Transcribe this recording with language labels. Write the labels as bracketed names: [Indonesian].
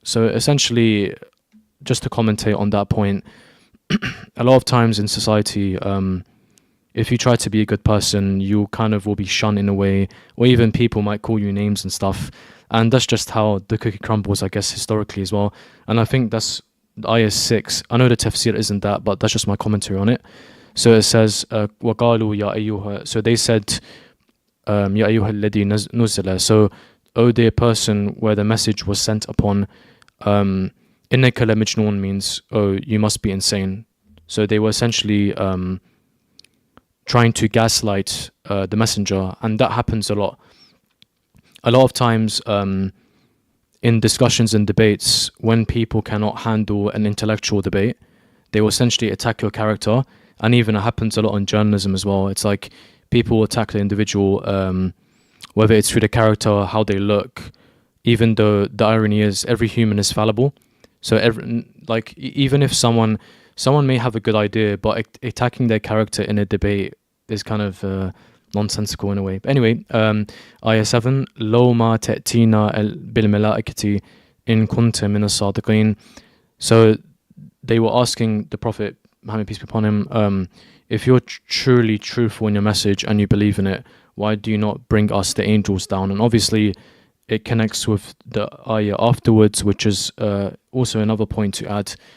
[English] So essentially, just to commentate on that point, a lot of times in society, if you try to be a good person, you kind of will be shunned in a way, or even people might call you names and stuff. And that's just how the cookie crumbles, I guess, historically as well. And I think that's ayah 6. I know the tafsir isn't that, but that's just my commentary on it. So it says, [Arabic] وَقَالُوا يَا أَيُّهَا. [English] So they said, [Arabic] يَا أَيُّهَا الَّذِي نُزِّلَ. [English] So, O dear person where the message was sent upon, [Arabic] إِنَّكَ لَمَجْنُونَ [English] means, oh, you must be insane. So they were essentially trying to gaslight the messenger, and that happens a lot. A lot of times in discussions and debates, when people cannot handle an intellectual debate, they will essentially attack your character. And even it happens a lot in journalism as well. It's like people will attack the individual, whether it's through the character, how they look, even though the irony is every human is fallible. So even if someone may have a good idea, but attacking their character in a debate is kind of nonsensical in a way. But anyway, ayah 7, [Arabic] لو ما تأتينا بالملائكة إن كنت من الصادقين. [English] So they were asking the Prophet, Muhammad peace be upon him, if you're truly truthful in your message and you believe in it, why do you not bring us the angels down? And obviously it connects with the ayah afterwards, which is also another point to add.